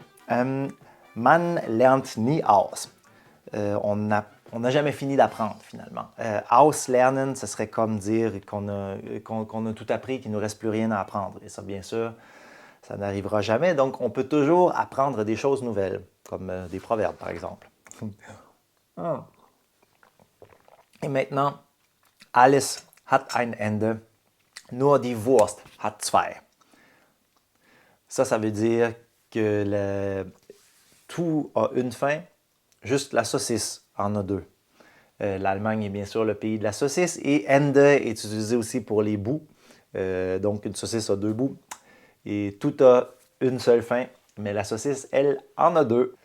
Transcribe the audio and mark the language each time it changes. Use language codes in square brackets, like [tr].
[de] Man lernt nie aus. [fr] On n'a jamais fini d'apprendre finalement. Auslernen, ce serait comme dire qu'on a tout appris, qu'il ne nous reste plus rien à apprendre. Et ça, bien sûr, ça n'arrivera jamais. Donc, on peut toujours apprendre des choses nouvelles, comme des proverbes, par exemple. Et maintenant, [de] alles hat ein Ende. Nur die Wurst hat zwei. [fr] Ça veut dire que tout a une fin, juste la saucisse en a deux. L'Allemagne est bien sûr le pays de la saucisse et Ende est utilisé aussi pour les bouts. Donc une saucisse a deux bouts et tout a une seule fin, mais la saucisse, elle, en a deux.